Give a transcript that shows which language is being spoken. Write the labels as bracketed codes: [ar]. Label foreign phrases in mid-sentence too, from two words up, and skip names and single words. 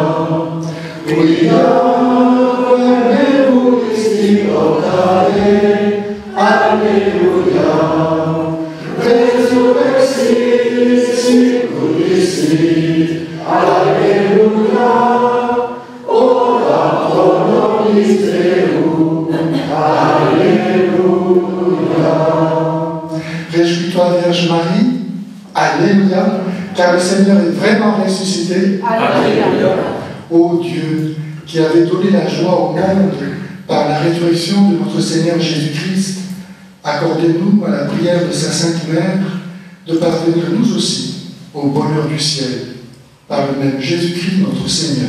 [fr] Alléluia. Alléluia, [la] ora pro nobis Deum, [fr] Alléluia. Réjouis-toi, Vierge Marie, Alléluia, car le Seigneur est vraiment ressuscité. Alléluia. Ô Dieu, qui avait donné la joie au monde par la résurrection de notre Seigneur Jésus-Christ, accordez-nous à la prière de sa Sainte Mère de parvenir nous aussi au bonheur du ciel, par le même Jésus-Christ notre Seigneur.